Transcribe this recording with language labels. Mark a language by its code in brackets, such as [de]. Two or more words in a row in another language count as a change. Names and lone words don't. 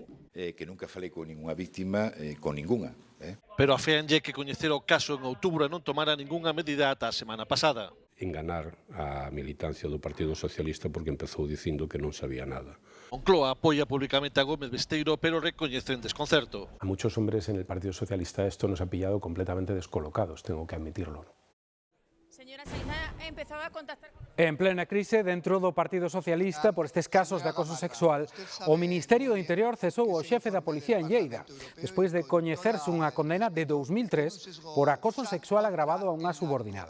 [gl] que nunca falei con ninguna víctima, con ninguna. Pero aféanlle que coñecer o caso en outubro e non tomara ningunha medida ata a semana pasada. Enganar a militancia do Partido Socialista porque empezou dicindo que non sabía nada. Moncloa apoia públicamente a Gómez Besteiro, pero recoñecen desconcerto. [es] A muchos hombres en el Partido Socialista esto nos ha pillado completamente descolocados, tengo que admitirlo. Señora Saída, empezaba a contactar con... [gl] En plena crise dentro do Partido Socialista por estes casos de acoso sexual, o Ministerio do Interior cesou o xefe da Policía en Lleida, despois de coñecerse unha condena de 2003 por acoso sexual agravado a unha subordinada.